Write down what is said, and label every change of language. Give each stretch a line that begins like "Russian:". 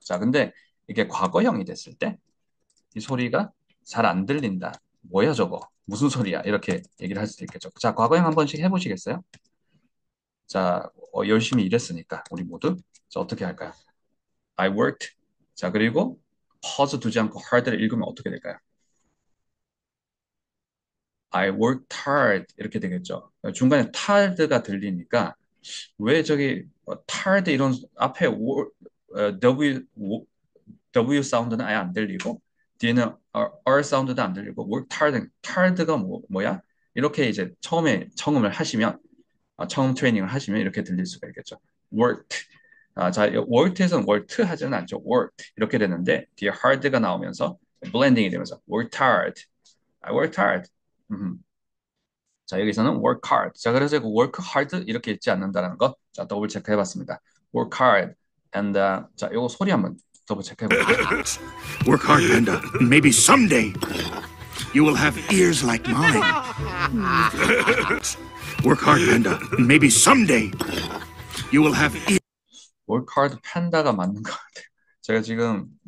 Korean: 자, 근데 이게 과거형이 됐을 때 이 소리가 잘 안 들린다. 뭐야 저거? 무슨 소리야? 이렇게 얘기를 할 수도 있겠죠. 자, 과거형 한 번씩 해보시겠어요? 자, 열심히 일했으니까 우리 모두 자, 어떻게 할까요?
English: I worked.
Korean: 자, 그리고 pause 두지 않고 hard를 읽으면 어떻게 될까요?
English: I worked hard
Korean: 이렇게 되겠죠. 중간에 tired가 들리니까 왜 저기 tired 이런 앞에 W 사운드는 아예 안 들리고 뒤에는 R 사운드도 안 들리고 worked tired가 뭐야? 이렇게 이제 처음에 청음을 하시면 처음 트레이닝을 하시면 이렇게 들릴 수가 있겠죠. worked. 자, worked에서는 worked 하지는 않죠. worked 이렇게 되는데 뒤에 hard가 나오면서 블렌딩이 되면서 worked hard.
English: I worked hard.
Korean: 자, 여기서는 work hard. 자, 그래서 이거 work hard 이렇게 읽지 않는다는 거. 자, 더블 체크 해봤습니다.
English: work hard. And
Korean: 자, 이거 소리 한번 더블 체크 해볼게요.
English: Work hard, Panda, and maybe someday you will have ears like mine. Work hard, Panda, and maybe someday you will have ears. work hard
Korean: 판다가 맞는 것 같아요. 제가 지금